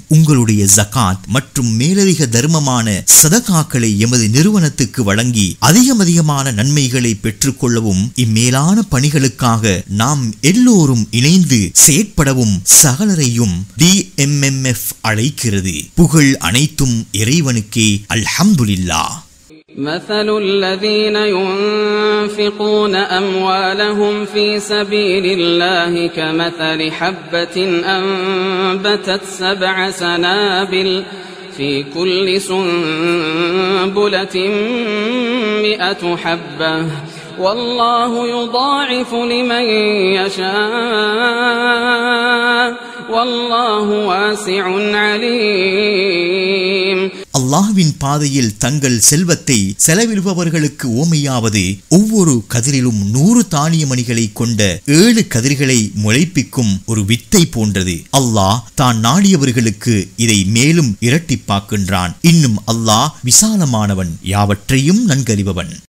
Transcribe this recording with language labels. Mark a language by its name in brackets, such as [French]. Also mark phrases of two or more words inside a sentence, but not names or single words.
[Tamil] உங்களுடைய ஜகாத் மற்றும் மேலதிக தர்மமான சதகாக்களை எமது நிறுவனத்துக்கு வழங்கி அதிகமான நன்மைகளை பெற்றுக்கொள்ளவும், இம்மேலான பணிகளுக்காக நாம் எல்லோரும் இணைந்து செயற்படவும் சகலரையும் DMMF அழைக்கிறது. புகழ் அனைத்தும் இறைவனுக்கே. அல்ஹம்துலில்லாஹ். [Arabic] مثل الذين ينفقون أموالهم في سبيل الله كمثل حبة أنبتت 7 سنابل في كل سنبلة 100 حبة والله يضاعف لمن يشاء والله واسع عليم. [Tamil] அல்லாஹ்வின் பாதையில் தங்கள் செல்வத்தை செலவிடுபவர்களுக்கு ஓமையாவது ஒவ்வொரு கதிரிலும் 100 தானிய மணிகளை கொண்ட 7 கதிர்களை முளைப்பிக்கும் ஒரு வித்தை போன்றது. அல்லாஹ் தான் நாடியவர்களுக்கு இதை மேலும் இரட்டிப்பாக்குகின்றான். இன்னும் அல்லாஹ் விசாலமானவன், யாவற்றையும் நன்கறிபவன்.